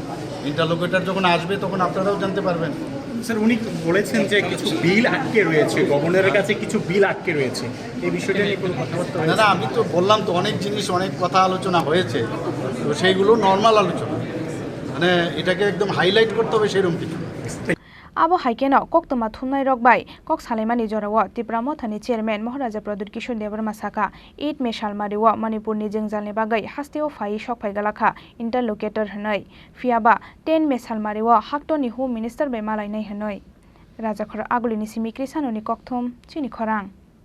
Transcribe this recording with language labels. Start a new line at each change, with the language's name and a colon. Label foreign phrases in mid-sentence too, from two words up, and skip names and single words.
Bangla: ইন্টারলোকেটার যখন আসবে তখন আপনারাও জানতে পারবেন। স্যার, উনি বলেছেন যে কিছু বিল আটকে রয়েছে, গভর্নরের কাছে কিছু বিল আটকে রয়েছে, এই বিষয়টা নিয়ে কোনো কথাবার্তা হয়েছে? না, আমি তো বললাম তো অনেক জিনিস, অনেক কথা আলোচনা হয়েছে, তো সেইগুলো নর্মাল আলোচনা, মানে এটাকে একদম হাইলাইট করতে হবে সেরকম কিছু।
Kok Borok: abo haikeno kok toma thumnai rok bai kok salaimani jorao Tripura Mothani chairman Maharaja Pradut Kishore Dev Burma saka 8 May salmariwa Manipur ni jengjalni bagai hasteo phai sokphai galakha interlocutor hanai fiaba 10 May salmariwa haktoni
English: home minister
Kok Borok: bai malai nai hanai Rajakhor agulini simi krisanoni kokthom chini khorang